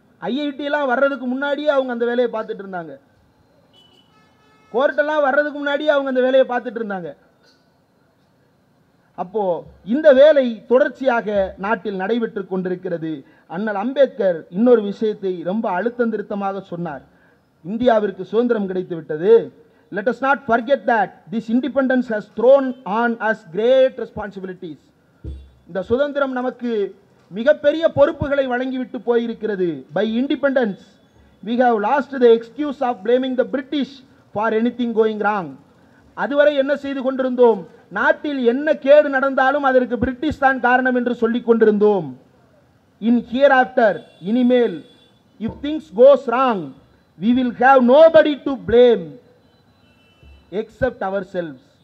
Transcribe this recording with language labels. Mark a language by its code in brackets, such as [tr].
[ta] IIT எல்லாம் வர்றதுக்கு முன்னாடியே அவங்க அந்த வேலையை பார்த்துட்டு இருந்தாங்க. கோர்ட்டெல்லாம் வர்றதுக்கு முன்னாடியே அவங்க அந்த வேலையை பார்த்துட்டு இருந்தாங்க. அப்போ இந்த வேலை தொடர்ச்சியாக நாட்டில் நடைபெற்று கொண்டிருக்கிறது. அண்ணல் அம்பேத்கர் இன்னொரு விஷயத்தை ரொம்ப அழுத்தம் திருத்தமாக சொன்னார். இந்தியாவிற்கு சுதந்திரம் கிடைத்து விட்டது. [en] Let us not forget that this independence has thrown on us great responsibilities. [ta] இந்த சுதந்திரம் நமக்கு மிகப்பெரிய பொறுப்புகளை வழங்கிவிட்டு போயிருக்கிறது. [en] By independence we have lost the excuse of blaming the British for anything going wrong. [ta] அதுவரை என்ன செய்து கொண்டிருந்தோம்? நாட்டில் என்ன கேடு நடந்தாலும் அதற்கு பிரிட்டிஷ் தான் காரணம் என்று சொல்லிக் கொண்டிருந்தோம். [en] In hereafter, [ta] இனிமேல், [en] if things goes wrong, we will have nobody to blame except ourselves.